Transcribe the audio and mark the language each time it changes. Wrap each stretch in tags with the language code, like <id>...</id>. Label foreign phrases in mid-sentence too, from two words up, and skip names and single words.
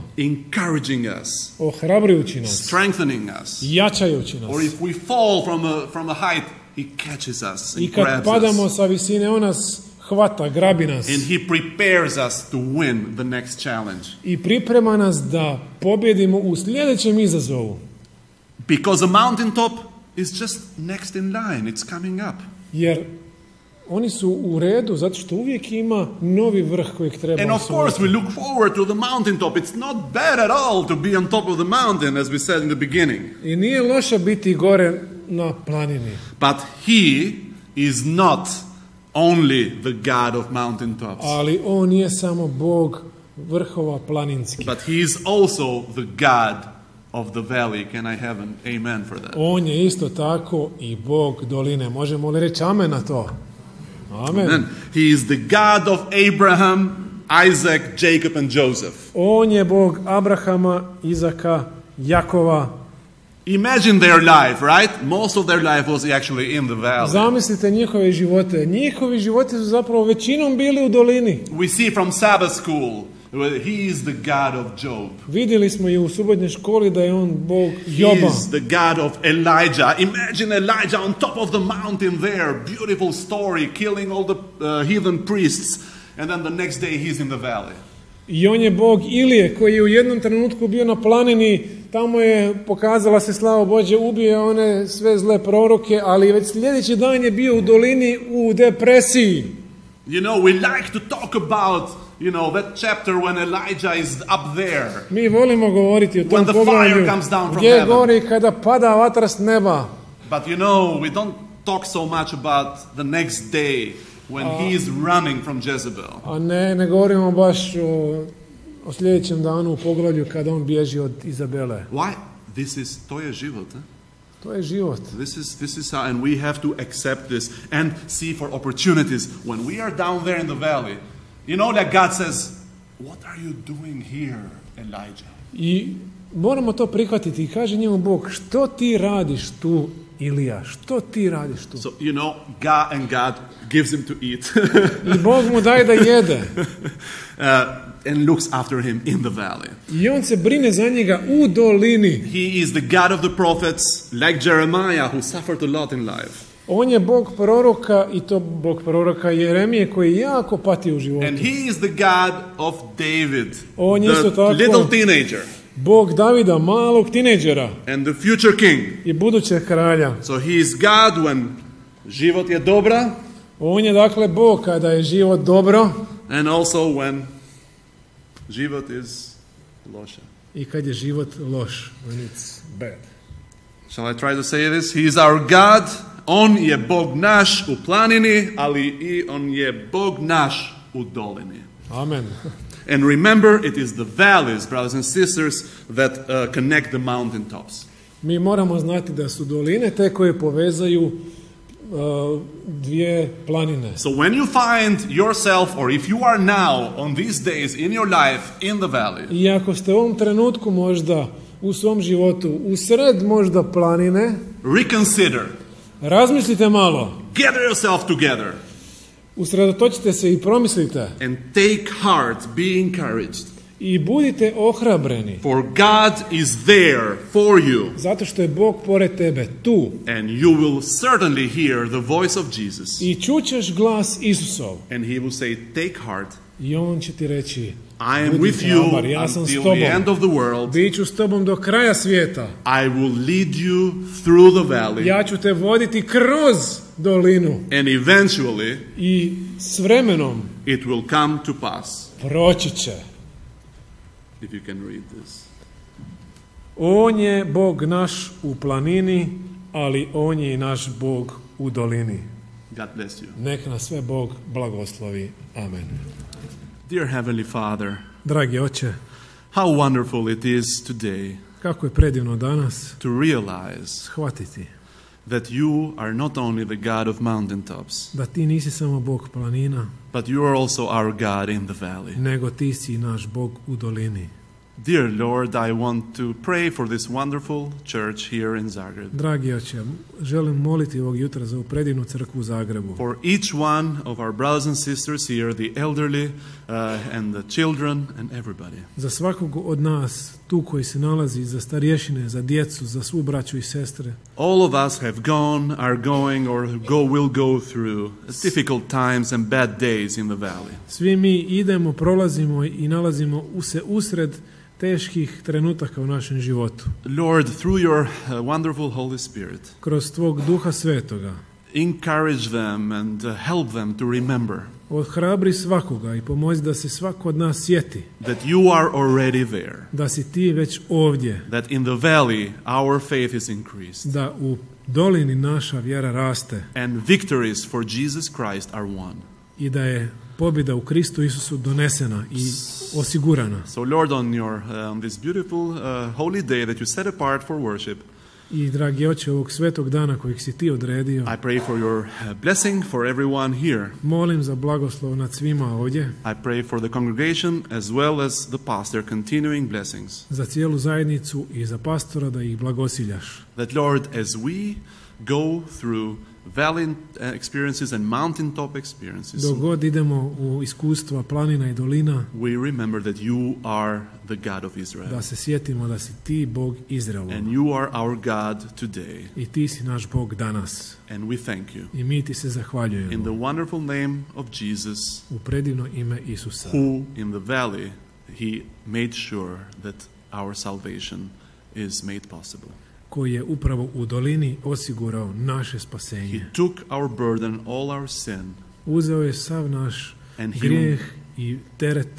<en>Encouraging us.</en> <hr>Ohrabrujući nas.</hr> <en>Strengthening us.</en> <hr>Jačajući nas.</hr> <en>Or if we fall from a height, he catches us and</en> <hr>I kad</hr> <en>grabs</en> <hr>padamo</hr> <en>us.</en> <hr>sa visine, on nas hvata, grabi nas.</hr> <en>And he prepares us to win the next challenge.</en> <hr>I priprema nas da pobjedimo u sljedećem izazovu.</hr> <en>Because the mountaintop is just next in line. It's coming up.</en> <hr>Jer oni su u redu zato što uvijek ima novi vrh kojeg treba</hr> <en>And of course we look forward to the mountaintop. It's not bad at all to be on top of the mountain, as we said in the beginning.</en> <hr>I nije loše biti gore na planini.</hr> <en>But he is not only the God of mountaintops.</en> <hr>Ali on nije samo Bog vrhova planinskih.</hr> <en>But he is also the God of the valley. Can I have an amen for that?</en> <hr>On je isto tako i Bog doline. Možemo li reći amen na to? Amen. Amen.</hr> <en>He is the God of Abraham, Isaac, Jacob and Joseph.</en> <hr>On je Bog Abrahama, Izaka, Jakova.</hr> <en>Imagine their life, right? Most of their life was actually in the valley.</en> <hr>Zamislite njihove živote. Njihovi životi su zapravo većinom bili u dolini.</hr> <en>We see from Sabbath school, he is the God of Job.</en> <hr>Vidjeli smo i u subotnjoj školi da je on Bog Joba.</hr> <en>He is the God of Elijah. Imagine Elijah on top of the mountain there. Beautiful story, killing all the heathen priests. And then the next day he's in the valley.</en> <hr>I on je Bog Ilije koji je u jednom trenutku bio na planini, tamo je pokazala se slava Božja, ubio one sve zle proroke, ali već sljedeći dan je bio u dolini u depresiji.</hr> <en>You know, we like to talk about, that chapter when Elijah is up there.</en> <hr>Mi volimo govoriti o tom</hr> <en>When the fire</en> <hr>poglavlju</hr> <en>comes down from</en> <hr>gdje</hr> <en>heaven.</en> <hr>gori kada pada vatra s neba.</hr> <en>But we don't talk so much about the next day when he is running from Jezebel.</en> <hr>A ne govorimo baš o sljedećem danu u poglavlju kada on bježi od Izabele. Why? To je život. To je život.</hr> <en>This is how, and we have to accept this and see for opportunities. When we are down there in the valley, that God says, what are you doing here, Elijah?</en> <hr>I moramo to prihvatiti i kaže njemu Bog, što ti radiš tu, Ilija, što ti radiš tu?</hr> <en>So, God gives him to eat.</en> <hr>I Bog mu daje da jede.</hr> <en>And looks after him in the valley.</en> <hr>I on se brine za njega u dolini.</hr> <en>He is the God of the prophets, like Jeremiah, who suffered a lot in life.</en> <hr>On je Bog proroka, i to Bog proroka Jeremije, koji jako pati u životu.</hr> <en>And he is the God of David,</en> <hr>On je isto</hr> <en>the</en> <hr>tako</hr> <en>little teenager.</en> <hr>Bog Davida, malog tinejdžera.</hr> <en>And the future king.</en> <hr>I budućeg kralja.</hr> <en>So he is God when</en> <hr>život je dobra. On je dakle Bog kada je život dobro.</hr> <en>And also when život is loša.</en> <hr>I kad je život loš.</hr> <en>When it's bad. Shall I try to say this? He is our God</en> <hr>On je Bog naš u planini, ali i on je Bog naš u dolini. Amen.</hr> <en>And remember, it is the valleys, brothers and sisters, that connect the mountain tops.</en> <hr>Mi moramo znati da su doline te koje povezaju dvije planine.</hr> <en>So when you find yourself, or if you are now on these days in your life in the valley,</en> <hr>I ako ste u ovom trenutku možda u svom životu usred možda planine,</hr> <en>reconsider.</en> <hr>Razmislite malo.</hr> <en>Gather yourself together.</en> <hr>Usredotočite se i promislite.</hr> <en>And take heart, be encouraged.</en> <hr>I budite ohrabreni.</hr> <en>For God is there for you.</en> <hr>Zato što je Bog pored tebe tu.</hr> <en>And you will certainly hear the voice of Jesus.</en> <hr>I čućeš glas Isusov.</hr> <en>And he will say, take heart.</en> <hr>I on će ti reći,</hr> <en>I am with you</en> <hr>ja sam s</hr> <en>until</en> <hr>tobom.</hr> <en>the end of the world.</en> <hr>Biću s tobom do kraja svijeta.</hr> <en>I will lead you through the valley.</en> <hr>Ja ću te voditi kroz dolinu.</hr> <en>And eventually,</en> <hr>I s vremenom</hr> <en>it will come to pass.</en> <hr>Proći će.</hr> <en>If you can read this.</en> <hr>On je Bog naš u planini, ali on je i naš Bog u dolini.</hr> <en>God bless you.</en> <hr>Nek nas sve Bog blagoslovi. Amen.</hr> <en>Dear Heavenly Father,</en> <hr>Dragi Oče,</hr> <en>how wonderful it is today</en> <hr>kako je predivno danas</hr> <en>to realize</en> <hr>shvatiti</hr> <en>that you are not only the God of mountaintops,</en> <hr>da ti nisi samo Bog planina,</hr> <en>but you are also our God in the valley.</en> <hr>nego ti si naš Bog u dolini.</hr> <en>Dear Lord, I want to pray for this wonderful church here in Zagreb.</en> <hr>Dragi Oče, želim moliti ovog jutra za ovu predivnu crkvu u Zagrebu.</hr> <en>For each one of our brothers and sisters here, the elderly and the children and everybody.</en> <hr>Za svakog od nas tu koji se nalazi, za starješine, za djecu, za svu braću i sestre.</hr> <en>All of us have gone, are going, or will go through difficult times and bad days in the valley.</en> <hr>Svi mi idemo, prolazimo i nalazimo se usred teških trenutaka u našem životu.</hr> <en>Lord, through your wonderful Holy Spirit,</en> <hr>kroz tvog Duha Svetoga,</hr> <en>encourage them and help them to remember</en> <hr>ohrabri svakoga i pomozi da se svako od nas sjeti</hr> <en>that you are already there,</en> <hr>da si ti već ovdje,</hr> <en>that in the valley our faith is increased,</en> <hr>da u dolini naša vjera raste</hr> <en>and victories for Jesus Christ are won.</en> <hr>I da je pobjeda u Kristu Isusu donesena i osigurana.</hr> <en>So Lord, on this beautiful holy day that you set apart for worship,</en> <hr>I dragi Oče, ovog svetog dana kojeg si ti odredio,</hr> <en>I pray for your blessing for everyone here.</en> <hr>Molim za blagoslov nad svima ovdje.</hr> <en>I pray for the congregation as well as the pastor, continuing blessings.</en> <hr>Za cijelu zajednicu i za pastora da ih blagosiljaš.</hr> <en>That Lord, as we go through valley experiences and mountaintop experiences,</en> <hr>Dok god idemo u iskustva planina i dolina,</hr> <en>we remember that you are the God of Israel.</en> <hr>Da se sjetimo da si ti Bog Izraelov.</hr> <en>And you are our God today.</en> <hr>I ti si naš Bog danas.</hr> <en>And we thank you.</en> <hr>I mi ti se zahvaljujemo.</hr> <en>In the wonderful name of Jesus,</en> <hr>u predivno ime Isusa,</hr> <en>who in the valley he made sure that our salvation is made possible.</en> <hr>Koji je upravo u dolini osigurao naše spasenje.</hr> <en>He took our burden, all our sin.</en> <hr>Uzeo je sav naš grijeh i teret.</hr>